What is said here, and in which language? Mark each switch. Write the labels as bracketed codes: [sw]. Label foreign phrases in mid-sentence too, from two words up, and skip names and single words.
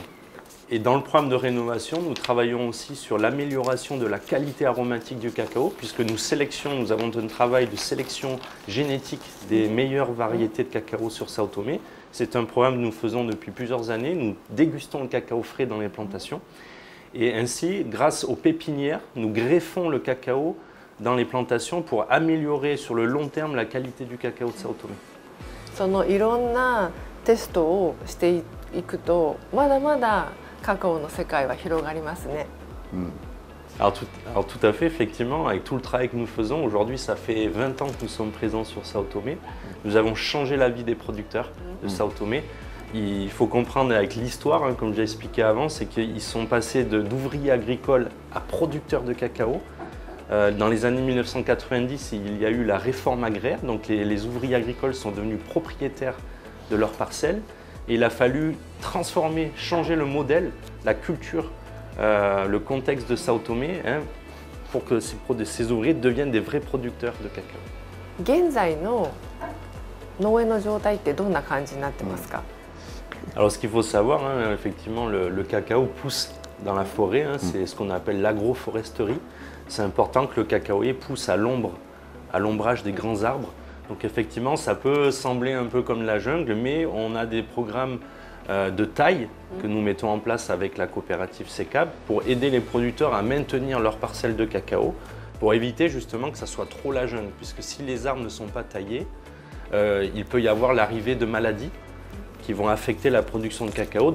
[fr] Et dans le programme de rénovation, nous travaillons aussi sur l'amélioration de la qualité aromatique du cacao, puisque nous avons un travail de sélection génétique des meilleures variétés de cacao sur Sao Tomé, C'est un programme que nous faisons depuis plusieurs années. Nous dégustons le cacao frais dans les plantations. Et ainsi, grâce aux pépinières, nous greffons le cacao dans les plantations pour améliorer sur le long terme la qualité du cacao de Sao Tomé. [ja] そのいろんなテストをしていくとまだまだカカオの世界は広がりますね。 [fr] Alors tout à fait, effectivement, avec tout le travail que nous faisons, aujourd'hui ça fait 20 ans que nous sommes présents sur Sao Tomé. Nous avons changé la vie des producteurs de Sao Tomé. Il faut comprendre avec l'histoire, hein, comme j'ai expliqué avant, c'est qu'ils sont passés d'ouvriers agricoles à producteurs de cacao. Dans les années 1990, il y a eu la réforme agraire, donc les ouvriers agricoles sont devenus propriétaires de leurs parcelles. Et il a fallu transformer, changer le modèle, la culture, le contexte de Sao Tomé, hein, pour que ces ouvriers deviennent des vrais producteurs de cacao. [ja] 現在の農園の状態ってどんな感じになってますか？ [fr] Alors ce qu'il faut savoir, hein, effectivement, le cacao pousse dans la forêt, hein, c'est ce qu'on appelle l'agroforesterie. C'est important que le cacaoyer pousse à l'ombrage des grands arbres. Donc effectivement, ça peut sembler un peu comme la jungle, mais on a des programmes de taille que nous mettons en place avec la coopérative SECAB pour aider les producteurs à maintenir leurs parcelles de cacao, pour éviter justement que ça soit trop la jungle, puisque si les arbres ne sont pas taillés, il peut y avoir l'arrivée de maladies qui vont affecter la production de cacao.